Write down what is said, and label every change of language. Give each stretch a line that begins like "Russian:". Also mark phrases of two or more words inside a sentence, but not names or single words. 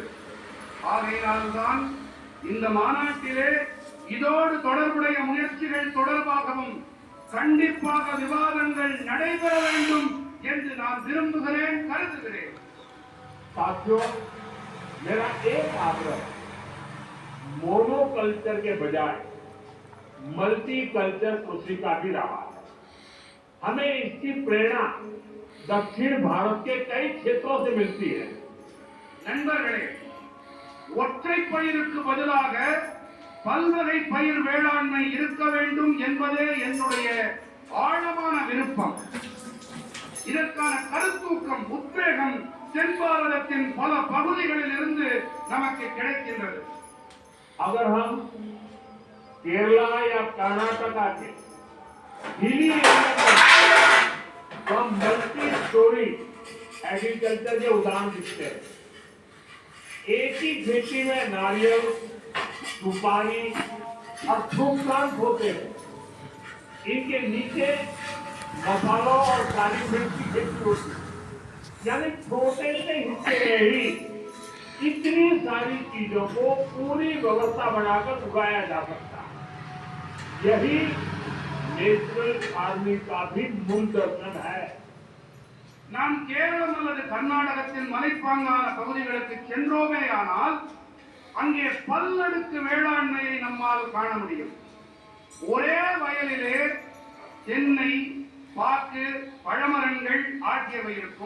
Tamil: ஆகையினால்தான் இந்த மாநாட்டிலே இதோடு தொடர்புடைய முயற்சிகள் தொடர்பாகவும் கண்டிப்பாக விவாதங்கள் நடைபெற வேண்டும் என்று நான் விரும்புகிறேன், கருதுகிறேன்.
Hindi: साथियों, मेरा एक आग्रह मोनोकल्चर के बजाय
English: multi culture
Hindi: कृषि का भी रहा है। हमें इसकी प्रेरणा दक्षिण भारत के कई क्षेत्रों से मिलती है।
Tamil: நண்பர்களே, ஒற்றை பயிருக்கு பதிலாக பல்வகை பயிர் வேளாண்மை இருக்க வேண்டும் என்பதே என்னுடைய ஆழமான விருப்பம். இதற்கான கருத்தூக்கம், உத்வேகம் தென் பாரதத்தின் பல பகுதிகளில் இருந்து நமக்கு கிடைக்கின்றது.
Hindi: अगर हम केरला या कर्नाटका के हिली हम
English: multi story agriculture
Hindi: के उदाहरण दिखते हैं। एक ही खेती में नारियल, सुपारी और
English: fruit plant
Hindi: होते हैं। इनके नीचे मसालों और काली मिर्च की खेती होती है। यानी छोटे से हिस्से में ही इतनी सारी चीजों को पूरी व्यवस्था बनाकर उगाया जा सकता है। यही
English: natural farming
Hindi: का भी मूल दर्शन है।
Tamil: நாம் கேரளம் அல்லது கர்நாடகத்தின் மலைப்பாங்கான பகுதிகளுக்கு சென்றோமேயானால் அங்கே பல்லடுக்கு வேளாண்மையை நம்மால் காண முடியும். ஒரே வயலிலே தென்னை, பாக்கு, பழமரங்கள் ஆகியவை இருக்கும்.